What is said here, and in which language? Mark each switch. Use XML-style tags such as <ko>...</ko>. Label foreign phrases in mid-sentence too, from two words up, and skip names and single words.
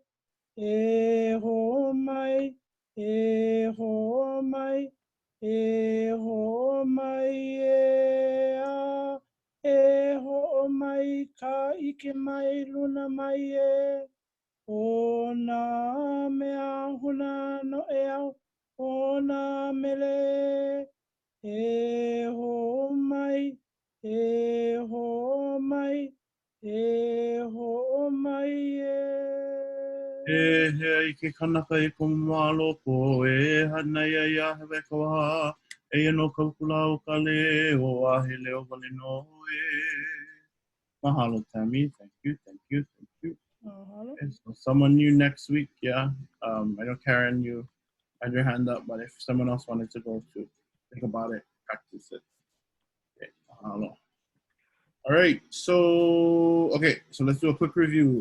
<haw>E ho mai, e ho mai, e ho mai e a. E ho mai ka ike mai luna mai e. O nā mea huna no e au, o nā mele. E ho mai. E ho mai, e ho mai e. E he ke kanaka I ko malo po e hana ia hewe kawaha e no kaukula o ka leo a he leo wale no e. Mahalo,</haw> <en>Tammy. Thank you. Okay, so someone new next week, yeah. I know Karen, you had your hand up, but if someone else wanted to go to think about it, practice it. Okay, mahalo. All right, so let's do a quick review.</en>